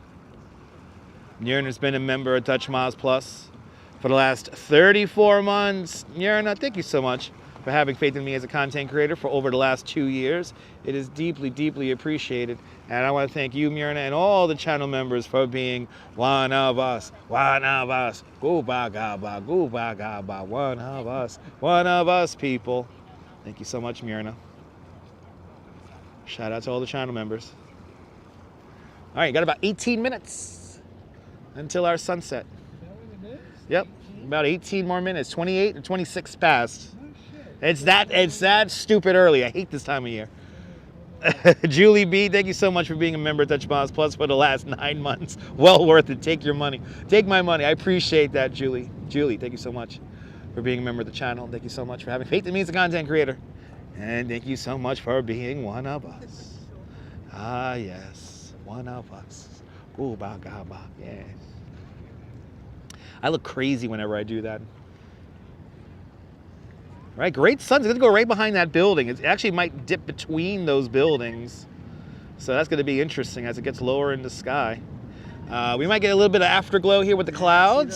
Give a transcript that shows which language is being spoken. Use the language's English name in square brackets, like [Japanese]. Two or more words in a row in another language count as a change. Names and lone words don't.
[English] Nierna's been a member of Dutch Miles Plus for the last 34 months. Nierna, thank you so much for having faith in me as a content creator for over the last 2 years. It is deeply, deeply appreciated. And I want to thank you, Nierna, and all the channel members for being one of us. One of us. Go ba ga ba, go ba ga ba. One of us, people. Thank you so much, Nierna. Shout out to all the channel members. All right, got about 18 minutes until our sunset. Yep, about 18 more minutes, 28 or 26 past. It's that stupid early. I hate this time of year. Julie B, thank you so much for being a member of Dutch Miles Plus for the last 9 months. Well worth it. Take your money. Take my money. I appreciate that, Julie. Julie, thank you so much for being a member of the channel. Thank you so much for having faith in me as a content creator. And thank you so much for being one of us. Ah, yes, one of us. Ooh, ba, ga, ba, yes. I look crazy whenever I do that. All right, great sun. It's going to go right behind that building. It actually might dip between those buildings. So that's going to be interesting as it gets lower in the sky. We might get a little bit of afterglow here with the clouds.